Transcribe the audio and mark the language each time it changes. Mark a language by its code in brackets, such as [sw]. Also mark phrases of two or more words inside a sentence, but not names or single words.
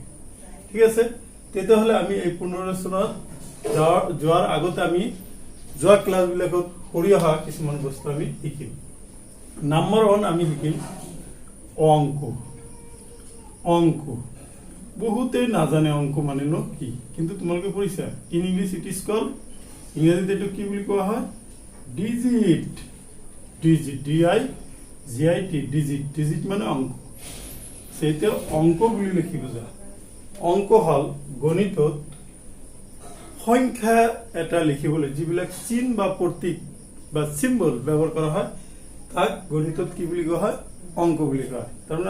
[as] ঠিক আছে, তেতিয়াহ'লে আমি এই পুনৰ আলোচনাত যোৱাৰ আগতে আমি যোৱা ক্লাছবিলাকত কৰি অহা কিছুমান বস্তু আমি শিকিম। নাম্বাৰ 1 আমি শিকিম অংক। অংক বহুতে নাজানে অংক মানেনো কি, কিন্তু তোমালোকে পঢ়িছা। [en] in English it is called, [as] ইংৰাজীত এইটো কি বুলি কোৱা হয়? ডিজিট। ডিজিট, DIGIT, ডিজিট। ডিজিট মানে অংক। সেইটোৱে অংক বুলি লিখি বুজা। অংক হ'ল গণিতত সংখ্যা এটা লিখিবলৈ যিবিলাক চিন বা প্ৰতীক বা চিম্বল ব্যৱহাৰ কৰা হয় তাক গণিতত কি বুলি কোৱা হয়? অংক বুলি কোৱা হয়।